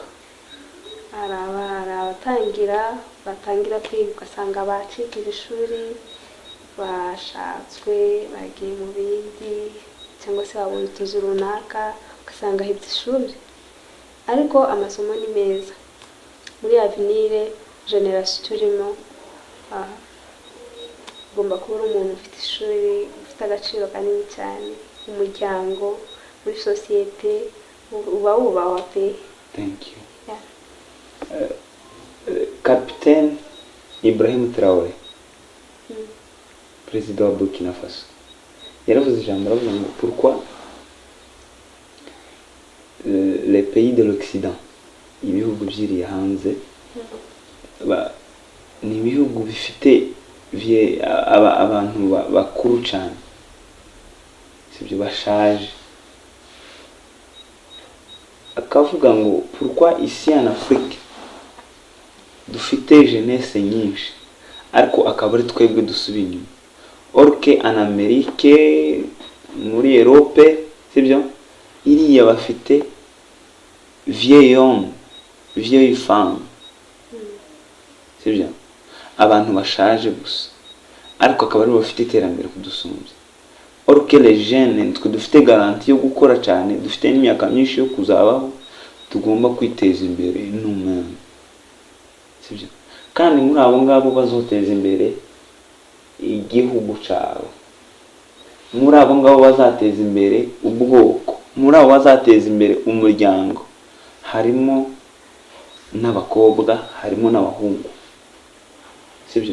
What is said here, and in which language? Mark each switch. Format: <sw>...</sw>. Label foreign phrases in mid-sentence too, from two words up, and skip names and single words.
<rw>hari batangira kwiga ugasanga bacikira ishuri, bashatswe bagiye mu bindi, cyangwa se babonye utuzi runaka ugasanga ahebye ishuri, ariko amasomo ni meza. Muri</rw> <fr>avenir generation</fr> <rw>turimo ugomba kuba umuntu ufite ishuri, ufite agaciro kanini cyane mu muryango, muri societe, uba wubahwa pe.</rw> <en>Thank you.</en> <rw>Capitaine Ibrahim Traoré, président wa Burkina Faso, yaravuze ijambo aravuga ngo</rw> <fr>pourquoi les pays de l'Occident,</fr> <rw>ibihugu byiriye hanze, ni ibihugu bifite abantu bakuru cyane sibyo, bashaje. Akavuga ngo</rw> <fr>pourquoi ici en Afrique</fr> <rw>dufite jeunesse nyinshi ariko akaba ari twebwe dusubiye inyuma,</rw> <fr>or que en Amerique,</fr> <rw>muri Europe sibyo, iriya bafite</rw> <fr>vieil homme, vieille femme</fr> <rw>sibyo, abantu bashaje gusa, ariko akaba ari bafite iterambere kudusumbya.</rw> <fr>Or que les jeunes</fr> <rw>twe dufite garanti yo gukora cyane, dufite n'imyaka myinshi yo kuzabaho, tugomba kwiteza imbere n'umwana sibyo, kandi muri abo ngabo bazoteza imbere igihugu cyabo, muri abo ngabo bazateza imbere ubwoko, muri abo bazateza imbere umuryango, harimo n'abakobwa, harimo n'abahungu sibyo.</rw>